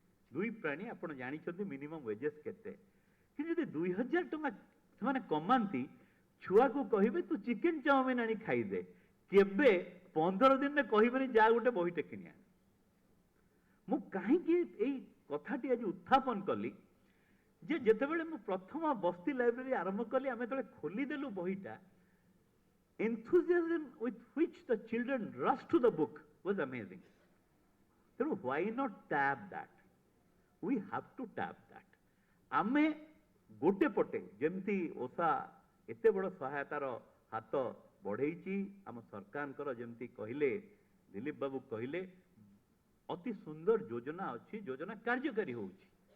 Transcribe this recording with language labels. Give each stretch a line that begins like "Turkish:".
Odia: ଦୁଇ ପ୍ରାଣୀ, ଆପଣ ଜାଣିଛନ୍ତି ମିନିମମ୍ ୱେଜେସ୍ କେତେ। କିନ୍ତୁ ଯଦି 2000 ଟଙ୍କା ସେମାନେ କମାନ୍ତି, ଛୁଆକୁ କହିବେ ତୁ ଚିକେନ ଚାଉମିନ ଆଣି ଖାଇଦେ, କେବେ 15 ଦିନରେ କହିବେନି ଯା ଗୋଟେ ବହିଟେ କିଣି ଆଣ। ମୁଁ କାହିଁକି ଏଇ କଥାଟି ଆଜି ଉତ୍ଥାପନ କଲି ଯେ ଯେତେବେଳେ ମୁଁ ପ୍ରଥମ ବସ୍ତି ଲାଇବ୍ରେରୀ ଆରମ୍ଭ କଲି, ଆମେ ଯେତେବେଳେ ଖୋଲିଦେଲୁ ବହିଟା,
English: enthusiasm with which the children rushed to the book was amazing. ତେଣୁ why not tap that? We have to tap that.
Odia: ଆମେ ଗୋଟେ ପଟେ ଯେମିତି ଓଷା ଏତେ ବଡ଼ ସହାୟତାର ହାତ ବଢ଼େଇଛି, ଆମ ସରକାରଙ୍କର ଯେମିତି କହିଲେ, ଦିলীପ ବାବୁ କହିଲେ, ଅତି ସୁନ୍ଦର ଯୋଜନା ଅଛି, ଯୋଜନା କାର୍ଯ୍ୟକାରୀ ହେଉଛି।